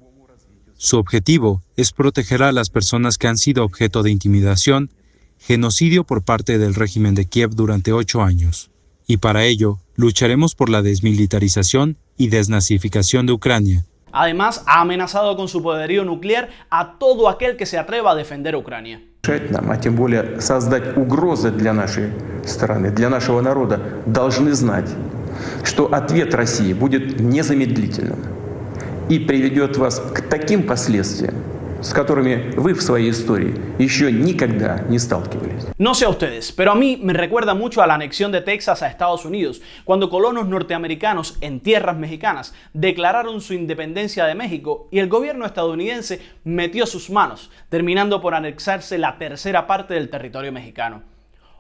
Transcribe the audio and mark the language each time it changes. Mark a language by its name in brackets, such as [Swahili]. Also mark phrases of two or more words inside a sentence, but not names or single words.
[Spanish] Su objetivo es proteger a las personas que han sido objeto de intimidación, genocidio por parte del régimen de Kiev durante 8 años. Y para ello, lucharemos por la desmilitarización y desnazificación de Ucrania. Además, ha amenazado con su poderío nuclear a todo aquel que se atreva a defender a Ucrania. [Russian] А тем более создать угрозы для нашей страны, для нашего народа, должны знать, что ответ России будет незамедлительным и приведет вас к таким последствиям, с которыми вы в своей истории еще никогда не сталкивались. [Spanish] No sé a ustedes, pero a mí me recuerda mucho a la anexión de Texas a Estados Unidos, cuando colonos norteamericanos en tierras mexicanas declararon su independencia de México y el gobierno estadounidense metió sus manos, terminando por anexarse la tercera parte del territorio mexicano.